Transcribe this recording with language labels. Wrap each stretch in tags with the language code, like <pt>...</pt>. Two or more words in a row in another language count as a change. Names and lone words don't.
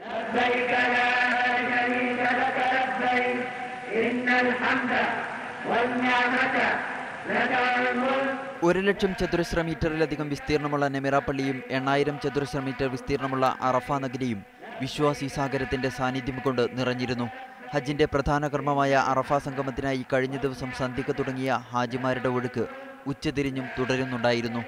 <ar>لبيك لا شريك لك لبيك إن الحمد والنعمة لك والملك.</ar> <ml>1,00,000 ചതുരശ്ര മീറ്ററിലധികം വിസ്തീർണമുള്ള നെമിറ പള്ളിയും 8,000 ചതുരശ്ര മീറ്റർ വിസ്തീർണമുള്ള അറഫ നഗരിയും വിശ്വാസി സാഗരത്തിന്റെ സാന്നിധ്യം കൊണ്ട് നിറഞ്ഞിരുന്നു. ഹജ്ജിന്റെ പ്രധാന കർമ്മമായ അറഫ സംഗമത്തിനായി കഴിഞ്ഞ ദിവസം സന്ധ്യക്ക് തുടങ്ങിയ ഹാജിമാരുടെ ഒഴുക്ക് ഉച്ചതിരിഞ്ഞും തുടരുന്നുണ്ടായിരുന്നു.</ml>